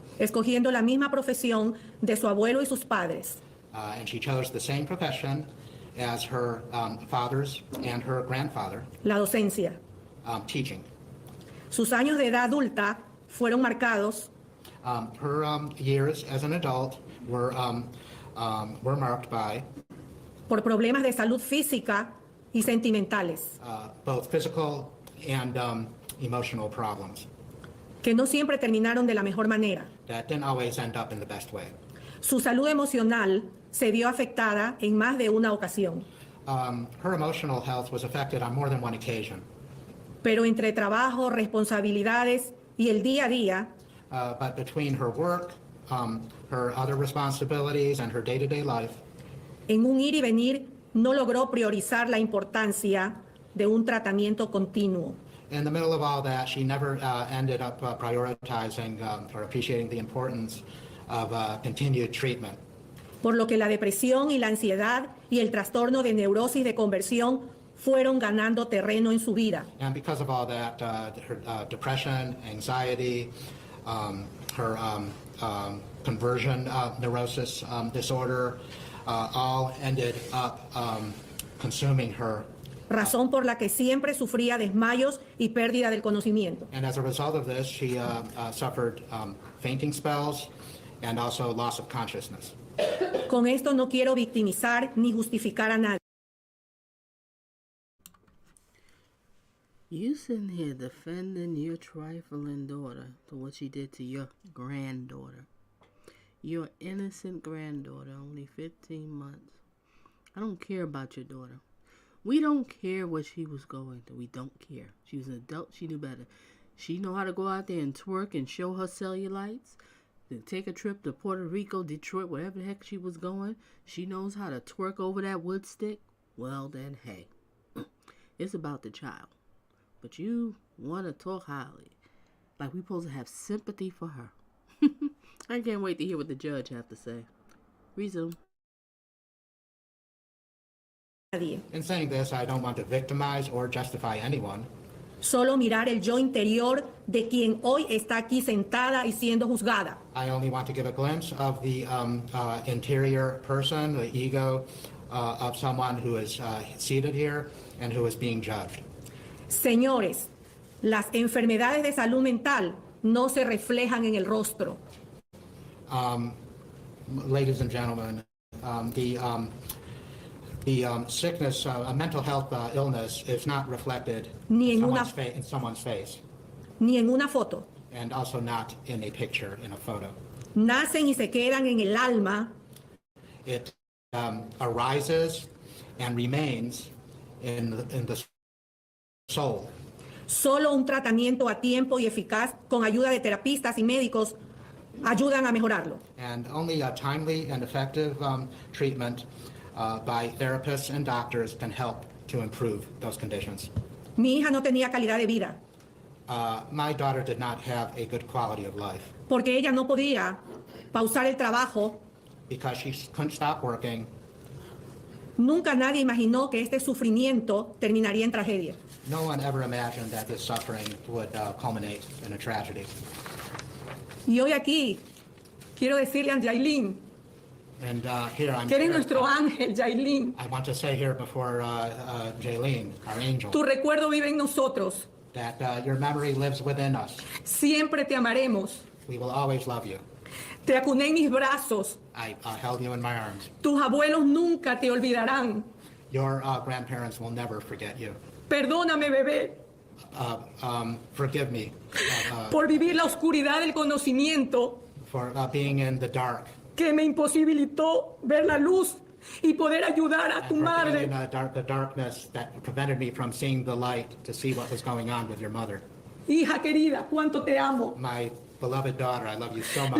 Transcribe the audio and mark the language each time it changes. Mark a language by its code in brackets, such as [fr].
[es] Escogiendo la misma profesión de su abuelo y sus padres. [en] And she chose the same profession as her fathers and her grandfather. [es] La docencia. [en] Teaching. [es] Sus años de edad adulta fueron marcados [en] her years as an adult were were marked by [es] por problemas de salud física y sentimentales, [en] both physical and emotional problems [es] que no siempre terminaron de la mejor manera. [en] that didn't always end up in the best way. [es] Su salud emocional se vio afectada en más de una ocasión, [en] Her emotional health was affected on more than one occasion. [es] pero entre trabajo, responsabilidades y el día a día, [en] But between her work, her other responsibilities, and her day-to-day life, [es] en un ir y venir, no logró priorizar la importancia de un tratamiento continuo. [en] in the middle of all that, she never ended up prioritizing or appreciating the importance of continued treatment. [es] Por lo que la depresión y la ansiedad y el trastorno de neurosis de conversión fueron ganando terreno en su vida. [en] And because of all that, her depression, anxiety, her conversion neurosis disorder, all ended up consuming her. [es] Razón por la que siempre sufría desmayos y pérdida del conocimiento. [en] And as a result of this, she suffered fainting spells and also loss of consciousness. [es] Con esto no quiero victimizar ni justificar a nadie. [en] You sitting here defending your trifling daughter for what she did to your granddaughter. Your innocent granddaughter, only 15 months. I don't care about your daughter. We don't care what she was going through. We don't care. She was an adult. She knew better. She know how to go out there and twerk and show her cellulites. To take a trip to Puerto Rico, Detroit, wherever the heck she was going. She knows how to twerk over that Woodstick. Well then, hey. It's about the child. But you want to talk highly. Like we supposed to have sympathy for her. I can't wait to hear what the judge have to say. Resume. In saying this, I don't want to victimize or justify anyone. [es] Solo mirar el yo interior de quien hoy está aquí sentada y siendo juzgada. [en] I only want to give a glimpse of the interior person, the ego of someone who is seated here and who is being judged. [es] Señores, las enfermedades de salud mental no se reflejan en el rostro. [en] Ladies and gentlemen, the sickness, a mental health illness is not reflected [es] Ni en [en] in someone's face, [es] ni en una foto. [en] and also not in a picture, in a photo. [es] Nacen y se quedan en el alma. [en] It arises and remains in the soul. [es] Solo un tratamiento a tiempo y eficaz con ayuda de terapistas y médicos ayudan a mejorarlo. [en] And only a timely and effective treatment by therapists and doctors can help to improve those conditions. [es] Mi hija no tenía calidad de vida [en] My daughter did not have a good quality of life [es] porque ella no podía pausar el trabajo. [en] because she couldn't stop working. [es] Nunca nadie imaginó que este sufrimiento terminaría en tragedia. [en] No one ever imagined that this suffering would culminate in a tragedy. [es] Y hoy aquí quiero decirle a Jailyn [en] And here I'm [es] que eres [en] here, [es] nuestro ángel, Jailyn. [en] I want to say here before Jailyn, our angel, [es] Tu recuerdo vive en nosotros. [en] that your memory lives within us. [es] Siempre te amaremos. [en] We will always love you. [es] Te acuné en mis brazos. [en] I held you in my arms. [es] Tus abuelos nunca te olvidarán. [en] Your grandparents will never forget you. [es] Perdóname, bebé, [en] Forgive me [es] por vivir la oscuridad del conocimiento [en] for being in the dark. [es] que me imposibilitó ver la luz y poder ayudar a tu [en] For being [es] madre. [en] in the darkness that prevented me from seeing the light to see what was going on with your mother. [es] Hija querida, cuánto te amo. [en] My beloved daughter, I love you so much.